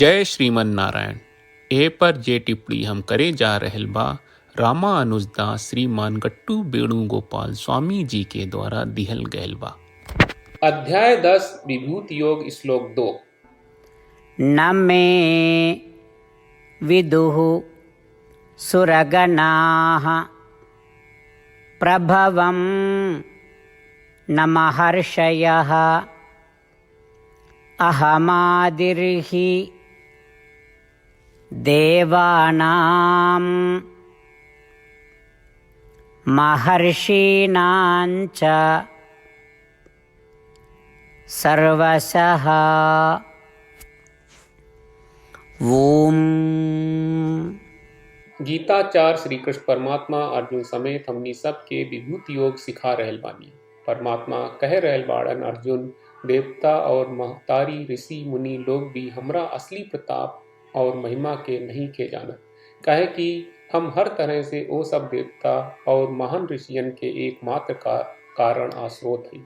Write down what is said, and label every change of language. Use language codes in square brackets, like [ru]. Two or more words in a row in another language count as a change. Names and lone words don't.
[bho] जय श्रीमन नारायण। ए पर जे टिप्पणी हम करे जा रहल बा रामानुजदास श्रीमान गट्टू वेणुगोपाल स्वामी जी के द्वारा दिहल गयल बा। अध्याय 10 विभूति योग श्लोक 2। [sa] न मे विदुः सुरगणाः प्रभवं न महर्षयः अहमादिर्हि देवानां महर्षीणां च सर्वशः। ओम। [bho] गीताचार्य श्री कृष्ण परमात्मा अर्जुन समेत हमनी सब के विभूति योग सिखा रहल बानी। परमात्मा कह रहल बाड़न, अर्जुन देवता और महतारी ऋषि मुनि लोग भी हमरा असली प्रताप और महिमा के नहीं के जानत, काहे कि हम हर तरह से वो सब देवता और महान ऋषियन के एकमात्र कारण आ स्रोत हैं।